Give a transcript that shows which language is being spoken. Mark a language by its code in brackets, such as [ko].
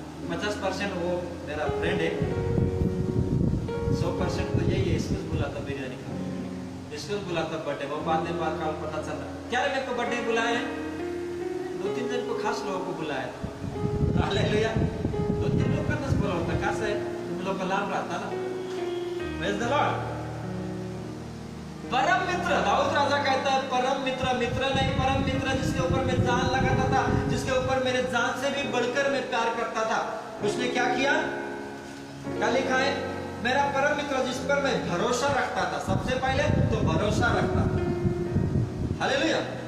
[hi] 50% वो मेरा फ्रेंड है, 100% तो यही है, इसको बुलाता बिरयानी खाने, इसको बुलाता बर्थडे। वो बाद में कल पता चला, क्या रे मेरे को बर्थडे बुलाया है, 2-3 जन को खास लोगों को बुलाया। हालेलुया। [mr] 2-3 लोकांनाच बोलावता, कसं आहे तुम्ही लोक लांब राहता ना। [en] Praise the lord. [hi] परम मित्र, दाऊद राजा कहता है परम मित्र, मित्र नहीं परम मित्र, जिसके ऊपर मैं जान लगाता था, जिसके ऊपर मेरे जान से भी बढ़कर मैं प्यार करता था। उसने क्या किया? क्या लिखा है? मेरा परम मित्र जिस पर मैं भरोसा रखता था, सबसे पहले तो भरोसा रखता था। हालेलुया।